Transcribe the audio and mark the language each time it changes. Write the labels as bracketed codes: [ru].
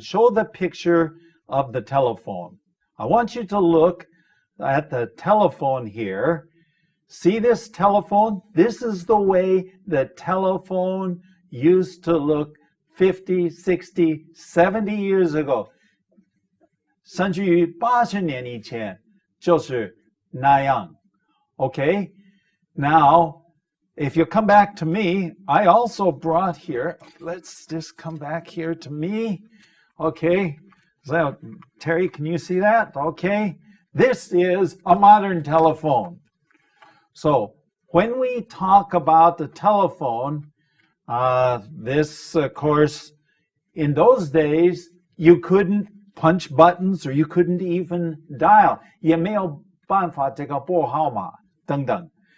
[en] Show the picture of the telephone. I want you to look at the telephone here. See this telephone? This is the way the telephone used to look 50, 60, 70 years ago. [zh] 甚至于80年以前就是那样. [en] Okay? Now, if you come back to me, I also brought here, let's just come back here to me. Okay? So, Terry, can you see that? Okay? This is a modern telephone. So, when we talk about the telephone, this, of course, in those days, you couldn't punch buttons or you couldn't even dial. [zh] 也没有办法这个拨号码等等.